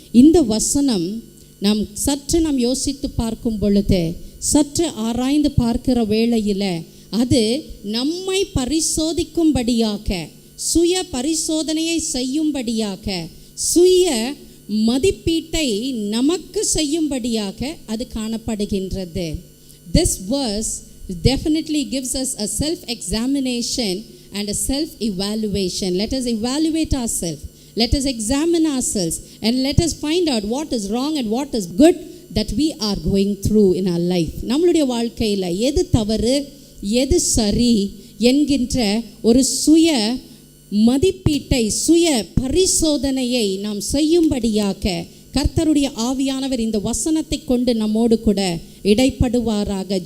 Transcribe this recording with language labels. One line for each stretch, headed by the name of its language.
Tamil: இந்த வசனம் நாம் யோசித்து பார்க்கும் பொழுது, சற்று ஆராய்ந்து பார்க்கிற வேளையில் அது நம்மை பரிசோதிக்கும்படியாக, சுய பரிசோதனையை செய்யும்படியாக, சுய மதிப்பீட்டை நமக்கு செய்யும்படியாக அது காணப்படுகின்றது.
English: This verse definitely gives us a self-examination and a self-evaluation. Let us evaluate ourselves. Let us examine ourselves and let us find out what is wrong and what is good that we are going through in our life.
Tamil: நம்மளுடைய வாழ்க்கையில் எது தவறு, எது சரி என்கின்ற ஒரு சுய மதிப்பீட்டை, சுய பரிசோதனையை நாம் செய்யும்படியாக கர்த்தருடைய ஆவியானவர் இந்த வசனத்தை கொண்டு நம்மோடு கூட இடைப்படுவாராக.